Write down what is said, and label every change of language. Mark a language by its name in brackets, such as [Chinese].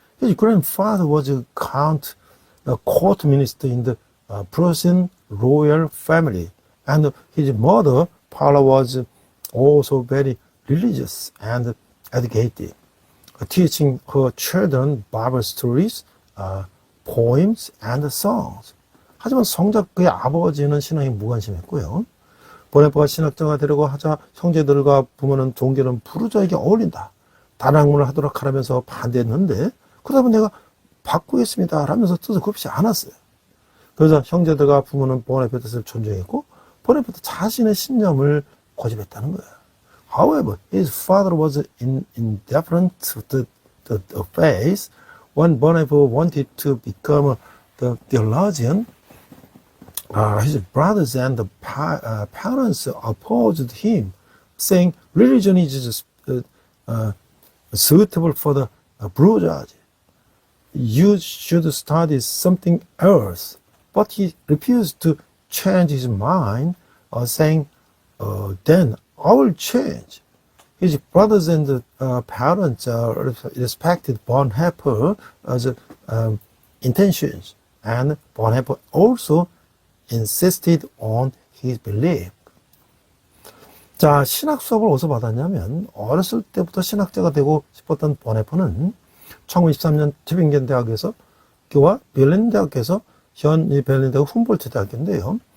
[English] His grandfather was a court minister in the Prussian royal family, and his mother, Paula, was also very religious and educated. teaching her children Bible stories, poems, and songs. [Korean] 하지만 정작 그의 아버지는 신앙에 무관심했고요. 보네퍼가 신학자가 되려고 하자 형제들과 부모는 동기는 부르자에게 어울린다. 다른 학문을 하도록 하라면서 반대했는데 그러다 보니 내가 바꾸겠습니다 하면서 뜻을 굽지 않았어요. 그러자 형제들과 부모는 보네퍼 뜻을 존중했고 보네퍼도 자신의 신념을 고집했다는 거예요. [English] However, his father was indifferent to the faith. When Bonhoeffer wanted to become the theologian, his brothers and the parents opposed him, saying religion is suitable for the bourgeoisie. You should study something else. But he refused to change his mind, saying, then I will change. His brothers and parents respected Bonhoeffer's intentions, and Bonhoeffer also insisted on his belief. [Korean] 자, 신학 수업을 어디서 받았냐면 어렸을 때부터 신학자가 되고 싶었던 보네퍼는 1923년 튜빙겐 대학에서 교와 베를린 대학에서 현 베를린 대학 훔볼트 대학인데요.